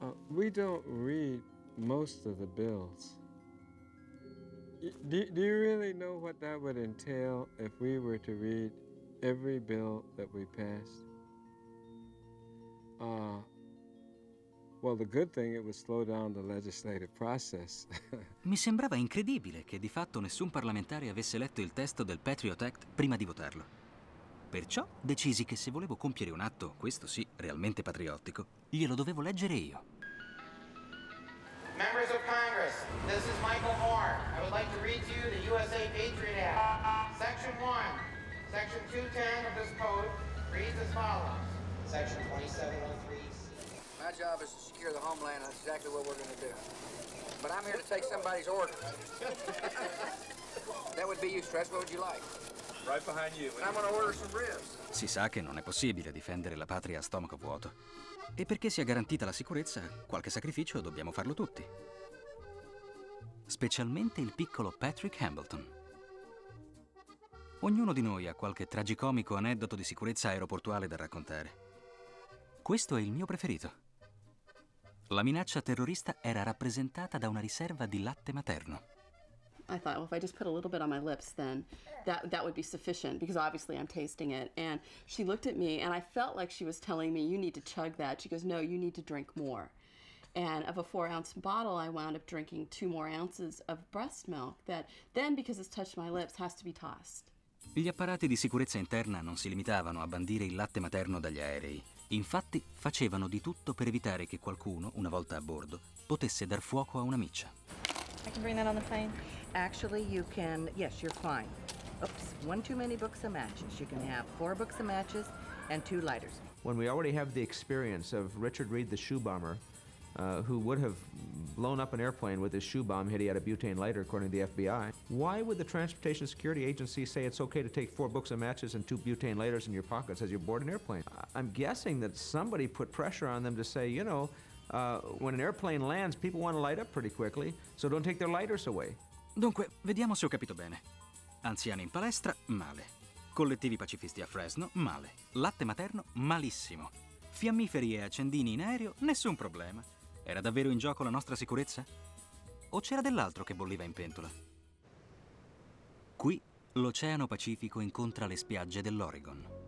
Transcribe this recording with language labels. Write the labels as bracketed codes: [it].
[en] We don't read most of the bills. Do you really know what that would entail if we were to read every bill that we passed? Well, the good thing, it would slow down the legislative process. [it] Mi sembrava incredibile che di fatto nessun parlamentare avesse letto il testo del Patriot Act prima di votarlo. Perciò decisi che se volevo compiere un atto, questo sì, realmente patriottico, glielo dovevo leggere io. [en] Members of Congress, this is Michael Moore. I would like to read to you the USA Patriot Act. Section 1, Section 210 of this code reads as follows. Section 2703. My job is to secure the homeland, and that's exactly what we're going to do. But I'm here to take somebody's order. That would be you, Stress. What would you like? Right behind you. I'm going to order some ribs. [it] Si sa che non è possibile difendere la patria a stomaco vuoto. E perché sia garantita la sicurezza, qualche sacrificio dobbiamo farlo tutti. Specialmente il piccolo Patrick Hambleton. Ognuno di noi ha qualche tragicomico aneddoto di sicurezza aeroportuale da raccontare. Questo è il mio preferito. La minaccia terrorista era rappresentata da una riserva di latte materno. [en] I thought, well, if I just put a little bit on my lips, then that would be sufficient, because obviously I'm tasting it. And she looked at me, and I felt like she was telling me, you need to chug that. She goes, no, you need to drink more. And of a 4-ounce bottle, I wound up drinking 2 more ounces of breast milk that then, because it's touched my lips, has to be tossed. [it] Gli apparati di sicurezza interna non si limitavano a bandire il latte materno dagli aerei. Infatti, facevano di tutto per evitare che qualcuno, una volta a bordo, potesse dar fuoco a una miccia. [en] I can bring that on the plane. Actually, you can, yes, you're fine. Oops, 1 too many books of matches. You can have 4 books of matches and 2 lighters. When we already have the experience of Richard Reed, the shoe bomber, who would have blown up an airplane with his shoe bomb had he had a butane lighter, according to the FBI. Why would the Transportation Security Agency say it's okay to take 4 books of matches and 2 butane lighters in your pockets as you board an airplane? I'm guessing that somebody put pressure on them to say, you know, when an airplane lands, people want to light up pretty quickly, so don't take their lighters away. [it] Dunque, vediamo se ho capito bene. Anziani in palestra, male. Collettivi pacifisti a Fresno, male. Latte materno, malissimo. Fiammiferi e accendini in aereo, nessun problema. Era davvero in gioco la nostra sicurezza? O c'era dell'altro che bolliva in pentola? Qui l'Oceano Pacifico incontra le spiagge dell'Oregon.